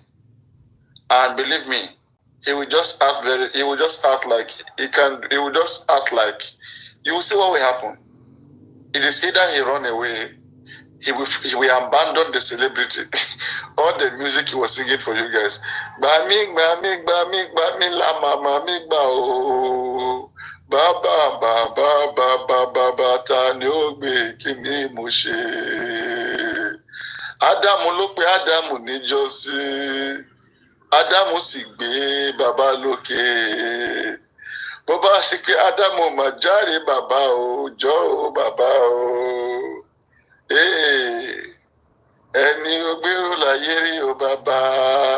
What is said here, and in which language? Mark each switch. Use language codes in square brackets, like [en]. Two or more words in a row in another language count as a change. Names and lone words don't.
[en] And believe me, he will just act like you will see what will happen. It is either he run away, he will abandon the celebrity. All the music he was singing for you guys. [yo] Bami, la mama, Baba, baba, baba, baba, tanyobe, kini moshe. Adamu ló pè Adamu níjọ́sí. Adamu sì gbé baba lókè. Bó bá ṣe pé Adamu mà jàre baba o, jọ̀ọ́ o baba o. Ẹni ò gbèrò láyé rí o baba.